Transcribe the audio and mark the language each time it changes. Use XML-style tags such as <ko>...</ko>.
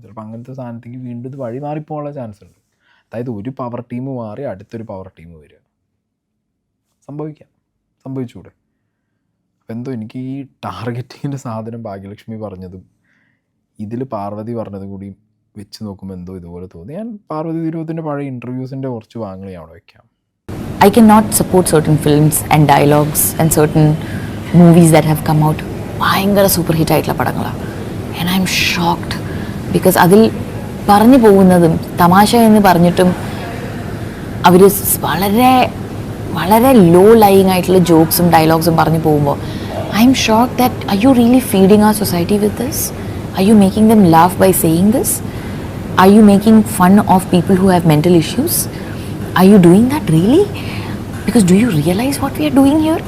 <ml>ചിലപ്പോൾ അങ്ങനത്തെ സാധനത്തേക്ക് വീണ്ടും ഇത് വഴി മാറിപ്പോകാനുള്ള ചാൻസ് ഉണ്ട്. അതായത് ഒരു പവർ ടീം മാറി അടുത്തൊരു പവർ ടീം വരിക, സംഭവിച്ചൂടെ? അപ്പോൾ എന്തോ എനിക്ക് ഈ ടാർഗറ്റിങ്ങിൻ്റെ സാധനം ഭാഗ്യലക്ഷ്മി പറഞ്ഞതും ഇതിൽ പാർവതി പറഞ്ഞതും കൂടി വെച്ച് നോക്കുമ്പോൾ എന്തോ ഇതുപോലെ തോന്നി. ഞാൻ പാർവതി തിരുവോത്തിൻ്റെ പഴയ ഇൻ്റർവ്യൂസിൻ്റെ കുറച്ച് ഭാഗങ്ങൾ ഞാൻ അവിടെ വയ്ക്കാം.</ml> <en>I cannot support certain films and dialogues and certain movies that have come out</en> <ml>ഭയങ്കര സൂപ്പർ ഹിറ്റ് ആയിട്ടുള്ള പടങ്ങളാണ്.</ml> <en>and I'm shocked because</en> <ml>അതിൽ പറഞ്ഞു പോകുന്നതും തമാശ എന്ന് പറഞ്ഞിട്ടും അവർ വളരെ വളരെ ലോ ലൈയിങ് ആയിട്ടുള്ള ജോക്സും ഡയലോഗ്സും പറഞ്ഞു പോകുമ്പോൾ</ml> <en>I'm shocked that are you really feeding our society with this? Are you making them laugh by saying this? Are you making fun of people who have mental issues? Are you doing that really? Because do you realize what we are doing here?</en>